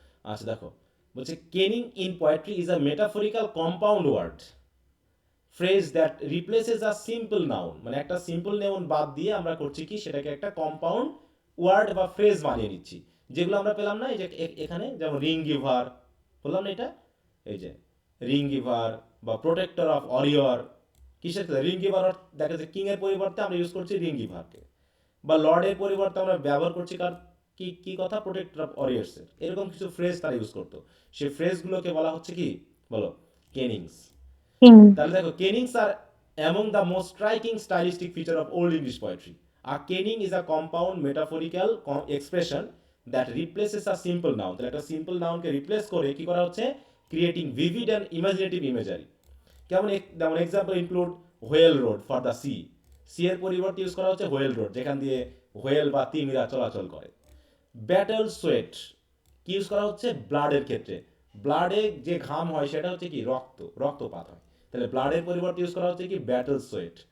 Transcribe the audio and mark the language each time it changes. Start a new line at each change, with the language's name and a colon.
Bangla: আচ্ছা দেখো, বলছে
English: kenning in poetry is a metaphorical compound word phrase that replaces a simple noun,
Bangla: মানে একটা সিম্পল নাউন বাদ দিয়ে আমরা করছি কি সেটাকে একটা কম্পাউন্ড ওয়ার্ড বা ফ্রেজ বানিয়ে নিচ্ছি, যেগুলো আমরা পেলাম না এই যে এখানে, যেমন রিং গিভার, বললাম না এটা, এই যে রিং গিভার বা প্রোটেক্টর অফ অরিয়র, কিসের রিং গিভার, দেখা যাচ্ছে কিং এর পরিবর্তে আমরা ইউজ করছি রিং গিভারকে, বা লর্ডের পরিবর্তে আমরা ব্যবহার করছি কার, কি কি কথা, প্রোটেক্টর অফ অরিয়ার্স এর, এরকম কিছু ফ্রেজ তারা ইউজ করতো, সেই ফ্রেজগুলোকে বলা হচ্ছে কি, বলো, কেনিংস। তাহলে দেখো
English: Kennings are among the most striking stylistic feature of old English poetry. A caning is a compound metaphorical expression that replaces a simple noun.
Bangla: তাহলে একটা সিম্পল নাউনকে রিপ্লেস করে কি করা হচ্ছে,
English: Creating vivid and imaginative imagery.
Bangla: যেমন
English: example include whale road for the sea,
Bangla: C এর পরিবর্তে use করা হচ্ছে হোয়েল রোড, যেখান দিয়ে হোয়েল বা তিমিরা চলাচল করে। ব্যাটল সোয়েট কি ইউজ করা হচ্ছে, ব্লাডের ক্ষেত্রে, ব্লাডে যে ঘাম হয় সেটা হচ্ছে কি রক্তপাত হয়, তাহলে ব্লাডের পরিবর্তে ইউজ করা হচ্ছে কি ব্যাটল সোয়েট।